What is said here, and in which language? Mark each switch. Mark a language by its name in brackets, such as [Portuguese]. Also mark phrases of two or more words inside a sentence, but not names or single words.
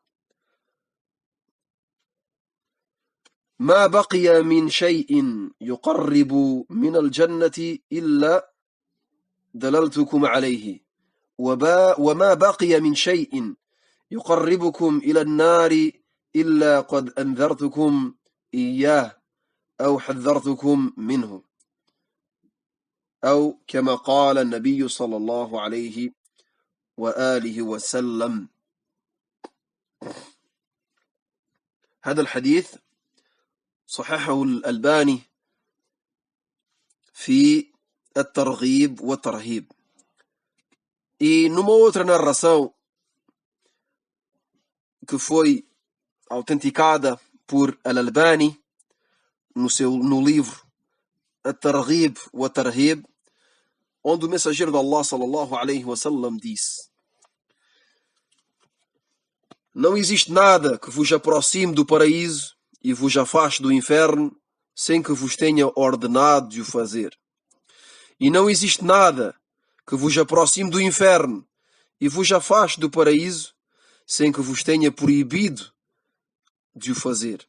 [Arabic] ما بقي من شيء يقرب من الجنة إلا دللتكم عليه، وما بقي من شيء يقربكم إلى النار إلا قد أنذرتكم إياه أو حذرتكم منه، أو كما قال النبي صلى الله عليه وآله وسلم. هذا الحديث صححه الألباني في الترغيب والترهيب. [Portuguese] E numa outra narração que foi autenticada por Al-Albani no livro At-Targhib wa Tarhib, onde o mensageiro de Allah [Arabic] صلى الله عليه وسلم [Portuguese] disse: não existe nada que vos aproxime do paraíso e vos afaste do inferno sem que vos tenha ordenado de o fazer. E não existe nada que vos aproxime do inferno e vos afaste do paraíso sem que vos tenha proibido de o fazer.